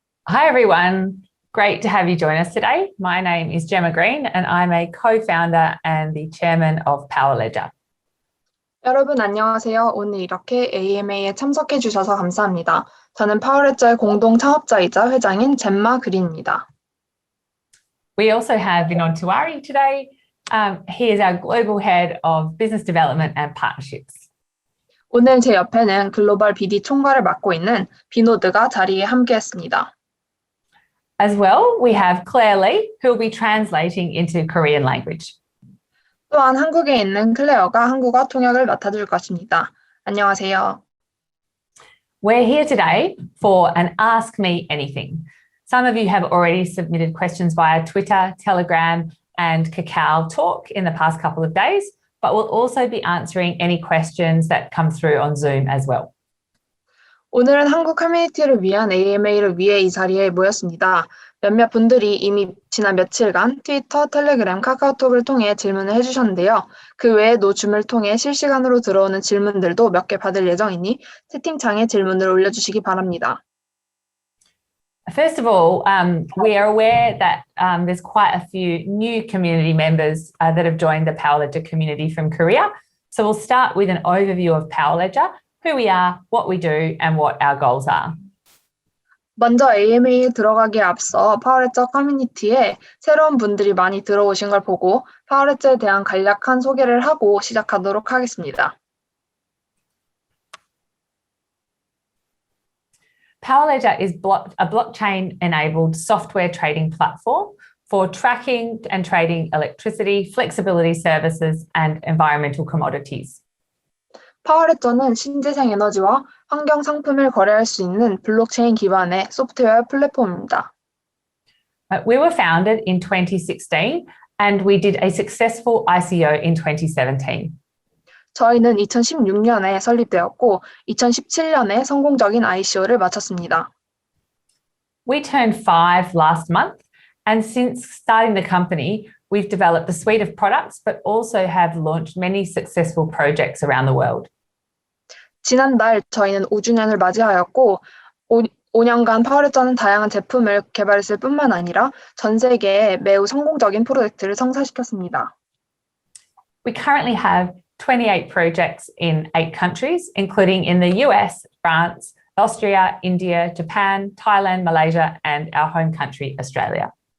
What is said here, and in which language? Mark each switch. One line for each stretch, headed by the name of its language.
English: Hi everyone, great to have you join us today. My name is Gemma Green and I'm a co-founder and the chairman of POWR Ledger.
Korean: 여러분 안녕하세요. 오늘 이렇게 AMA에 참석해 주셔서 감사합니다. 저는 파워레저의 공동 창업자이자 회장인 젬마 그린입니다.
English: We also have Vinod Tiwari today. He is our global head of business development and partnerships.
Korean: 오늘 제 옆에는 글로벌 BD 총괄을 맡고 있는 비노드가 자리에 함께했습니다.
English: As well, we have Claire Lee, who will be translating into Korean language.
Korean: 또한 한국에 있는 클레어가 한국어 통역을 맡아줄 것입니다. 안녕하세요.
English: We're here today for an Ask Me Anything. Some of you have already submitted questions via Twitter, Telegram, and Kakao Talk in the past couple of days, but we'll also be answering any questions that come through on Zoom as well.
Korean: 오늘은 한국 커뮤니티를 위한 AMA를 위해 이 자리에 모였습니다. 몇몇 분들이 이미 지난 며칠간 트위터, 텔레그램, 카카오톡을 통해 질문을 해주셨는데요. 그 외에도 줌을 통해 실시간으로 들어오는 질문들도 몇 개 받을 예정이니 채팅창에 질문을 올려주시기 바랍니다.
English: First of all, we are aware that there's quite a few new community members that have joined the POWR Ledger community from Korea. So we'll start with an overview of POWR Ledger, who we are, what we do, and what our goals are.
Korean: 먼저 AMA에 들어가기에 앞서 파워레저 커뮤니티에 새로운 분들이 많이 들어오신 걸 보고 파워레저에 대한 간략한 소개를 하고 시작하도록 하겠습니다.
English: POWR Ledger is a blockchain-enabled software trading platform for tracking and trading electricity, flexibility services, and environmental commodities.
Korean: 파워레저는 신재생 에너지와 환경 상품을 거래할 수 있는 블록체인 기반의 소프트웨어 플랫폼입니다.
English: We were founded in 2016 and we did a successful ICO in 2017.
Korean: 저희는 2016년에 설립되었고 2017년에 성공적인 ICO를 마쳤습니다.
English: We turned 5 last month and since starting the company, we've developed a suite of products but also have launched many successful projects around the world.
Korean: 지난달 저희는 5주년을 맞이하였고 5년간 파워레저는 다양한 제품을 개발했을 뿐만 아니라 전 세계에 매우 성공적인 프로젝트를 성사시켰습니다.
English: We currently have 28 projects in 8 countries, including in the US, France, Austria, India, Japan, Thailand, Malaysia, and our home country, Australia.